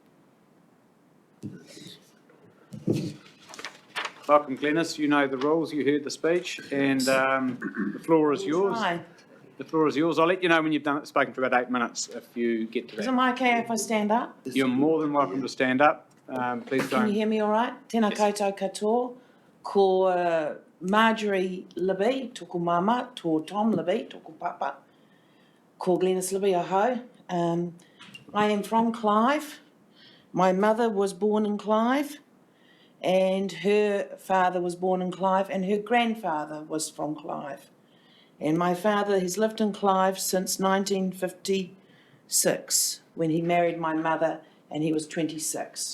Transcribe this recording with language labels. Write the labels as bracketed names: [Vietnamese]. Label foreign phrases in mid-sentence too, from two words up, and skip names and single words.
[English] Welcome, Glenys. You know the rules. You heard the speech, and the floor is yours. Hi. The floor is yours. I'll let you know when you've spoken for about 8 minutes if you get to Is that. it okay if I stand up? You're more than welcome to stand up. Please Can you don't. hear me all right? [Māori] Tēnā koutou katoa, ko Marjorie Libby, tōku mama, tō Tom Libby, tōku papa, ko Glenys Libby aho. [English] I am from Clive. My mother was born in Clive, and her father was born in Clive, and her grandfather was from Clive. And my father has lived in Clive since 1956, when he married my mother and he was 26.